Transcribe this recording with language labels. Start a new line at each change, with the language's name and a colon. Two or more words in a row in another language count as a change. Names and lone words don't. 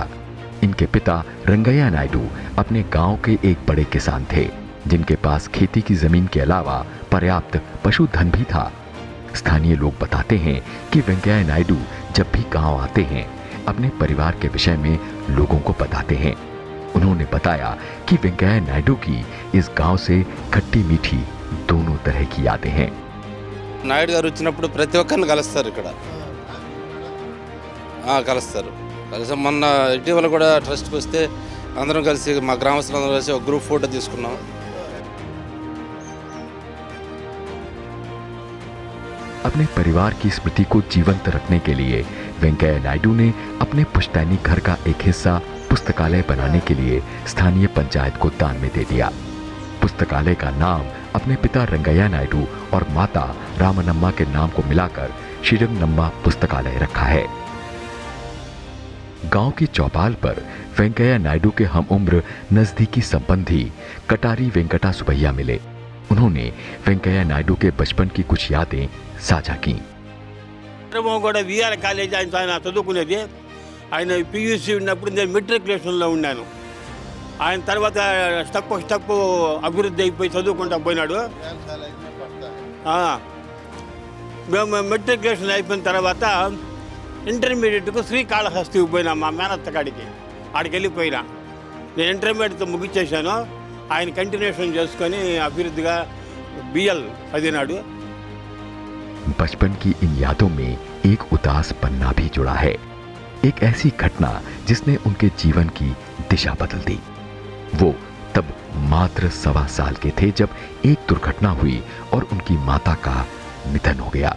Hindi: इनके पिता रंगैया नायडू अपने गांव के एक बड़े किसान थे, जिनके पास खेती की जमीन के अलावा पर्याप्त पशुधन भी था। स्थानीय लोग बताते हैं कि वेंकैया नायडू जब भी गांव आते हैं अपने परिवार के विषय में लोगों को बताते हैं। उन्होंने बताया कि वेंकैया नायडू की इस गांव से खट्टी मीठी दोनों तरह की यादें हैं।
Telugu: నాయుడు గారు వచ్చినప్పుడు ప్రతి ఒక్కరిని కలుస్తారు ఇక్కడ కలుస్తారు మొన్న ఇటీవల కూడా ట్రస్ట్కి వస్తే అందరం కలిసి మా గ్రామస్తులందరూ కలిసి ఒక
English: group photo
Telugu: తీసుకున్నాం।
Hindi: अपने परिवार की स्मृति को जीवंत रखने के लिए वेंकैया नायडू ने अपने पुश्तैनी घर का एक हिस्सा पुस्तकालय बनाने के लिए स्थानीय पंचायत को दान में दे दिया। पुस्तकालय का नाम अपने पिता रंगैया नायडू और माता रामनम्मा के नाम को मिलाकर श्रीरंगनम्मा पुस्तकालय रखा है। गांव की चौपाल पर वेंकैया नायडू के हम उम्र नजदीकी संबंधी कटारी वेंकटा सुबैया मिले। उन्होंने वेंकैया नायडू के बचपन की कुछ यादें साझा की।
Telugu: కూడా విఆర్ కాలేజ్ ఆయన చదువుకునేది। ఆయన పియూసీ ఉన్నప్పుడు నేను మెట్రికులేషన్లో ఉన్నాను। ఆయన తర్వాత స్టెప్ అభివృద్ధి అయిపోయి చదువుకుంటా పోయినాడు। మేము మెట్రికులేషన్ అయిపోయిన తర్వాత ఇంటర్మీడియట్కు శ్రీకాళహస్తికి పోయినా మా మేనత్త కాడికి। ఆడికి వెళ్ళిపోయినా నేను ఇంటర్మీడియట్తో ముగించేశాను। ఆయన కంటిన్యూషన్ చేసుకొని అభివృద్ధిగా బిఎల్ చదివినాడు।
Hindi: बचपन की इन यादों में एक उदास पन्ना भी जुड़ा है। एक ऐसी घटना जिसने उनके जीवन की दिशा बदल दी। वो तब मात्र 1.25 साल के थे जब एक दुर्घटना हुई और उनकी माता का निधन हो गया।